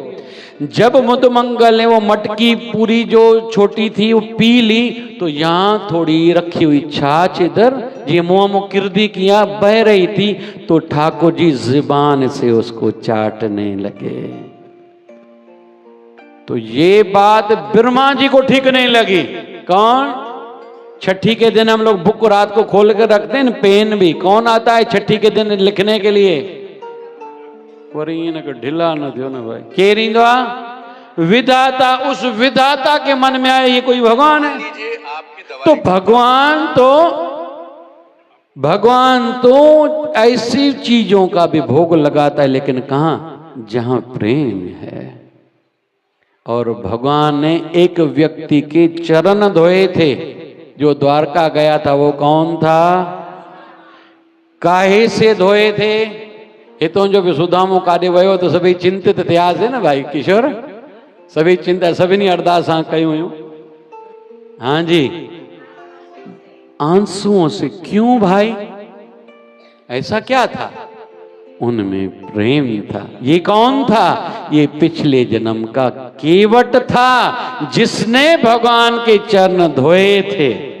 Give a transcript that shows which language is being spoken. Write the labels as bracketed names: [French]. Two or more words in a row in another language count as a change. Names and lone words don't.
[Hindi] जब मुदमंगल ने वो मटकी पूरी जो छोटी थी वो पी ली, तो यहां थोड़ी रखी हुई छाछ इधर ये मुंह मुंह किरदी किया बह रही थी, तो ठाकुर जी जुबान से उसको चाटने लगे। तो ये बात ब्रह्मा जी को ठीक नहीं लगी। कौन? छठी के दिन हम लोग बुक रात को खोल कर रखते हैं, पेन भी। कौन आता है छठी के दिन लिखने के लिए? [Sindhi] ढिला न थियो न भाई, केर ईंदो आहे? [Hindi] विधाता। उस विधाता के मन में आए ये कोई भगवान है? तो भगवान तो ऐसी चीजों का भी भोग लगाता है, लेकिन कहां? जहां प्रेम है। और भगवान ने एक व्यक्ति के चरण धोए थे जो द्वारका गया था। वो कौन था? काहे से धोए थे? [Sindhi] हितों जो भी सुदामो काॾे वयो तो सभी चिंतित थियासीं न भाई किशोर। सभी चिंता सभी अरदास कयूं हुयूं। [Hindi] हाँ जी, आंसुओं से। क्यों भाई, ऐसा क्या था? उनमें प्रेम था। ये कौन था? ये पिछले जन्म का केवट था, जिसने भगवान के चरण धोए थे।